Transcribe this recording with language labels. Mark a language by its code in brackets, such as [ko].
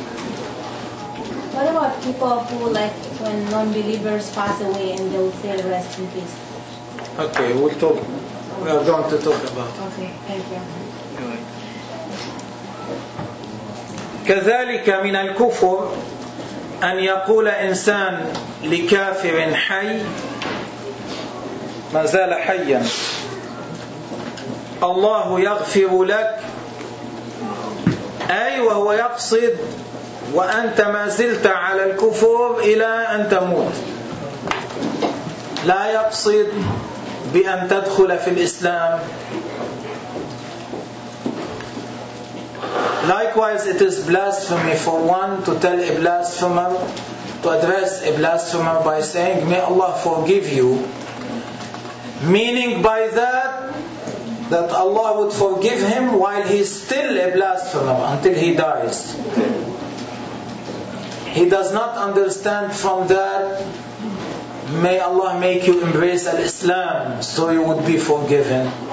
[en] What about people who like when non-believers pass away and they will say rest in peace? Okay, we'll talk. We are going to talk about it. Okay, thank you. [ar] كذلك من الكفر أن يقول إنسان لكافر حي ما زال حيا الله يغفر لك أي وهو يقصد وأنت ما زلت على الكفر إلى أن تموت لا يقصد بأن تدخل في الإسلام [en] Likewise, it is blasphemy for one to tell a blasphemer, to address a blasphemer by saying, May Allah forgive you. Meaning by that, that Allah would forgive him while he is still a blasphemer, until he dies. He does not understand from that, May Allah make you embrace al-Islam, so you would be forgiven.